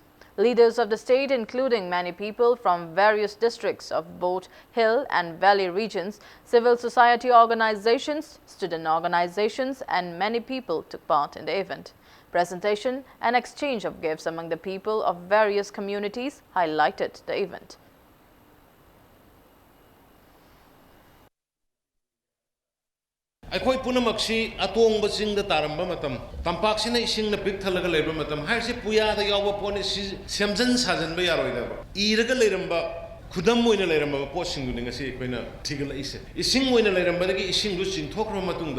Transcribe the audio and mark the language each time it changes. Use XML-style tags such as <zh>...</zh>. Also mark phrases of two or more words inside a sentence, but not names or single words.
<en>Leaders of the state, including many people from various districts of both Hill and Valley regions, civil society organizations, student organizations, and many people took part in the event. Presentation and exchange of gifts among the people of various communities highlighted the event.</en> <mni>ꯑꯩꯈꯣꯏ ꯄꯨꯝꯅꯃꯛꯁꯤ ꯑꯇꯣꯡꯕ ꯆꯤꯡꯗ ꯇꯥꯔꯝꯕ ꯃꯇꯝ ꯇꯝꯄꯥꯛꯁꯤꯅ ꯏꯁꯤꯡꯅ ꯄꯤꯛ ꯊꯜꯂꯒ ꯂꯩꯕ ꯃꯇꯝ ꯍꯥꯏꯔꯤꯁꯤ ꯄꯨꯌꯥꯗ ꯌꯥꯎꯕ ꯄꯣꯠꯅꯤ ꯁꯦꯝꯖꯤꯟ ꯁꯥꯖꯤꯟꯕ ꯌꯥꯔꯣꯏꯗꯕ ꯏꯔꯒ ꯂꯩꯔꯝꯕ ꯈꯨꯗꯝ ꯑꯣꯏꯅ ꯂꯩꯔꯝꯕ ꯄꯣꯠꯁꯤꯡꯗꯨꯅꯤ ꯉꯁꯤ ꯑꯩꯈꯣꯏꯅ ꯊꯤꯒꯠꯂꯛꯏꯁꯦ ꯏꯁꯤꯡ ꯑꯣꯏꯅ ꯂꯩꯔꯝꯕꯗꯒꯤ ꯏꯁꯤꯡꯗꯨ ꯆꯤꯡꯊꯣꯛꯈ꯭ꯔꯕ ꯃꯇꯨꯡꯗ</mni>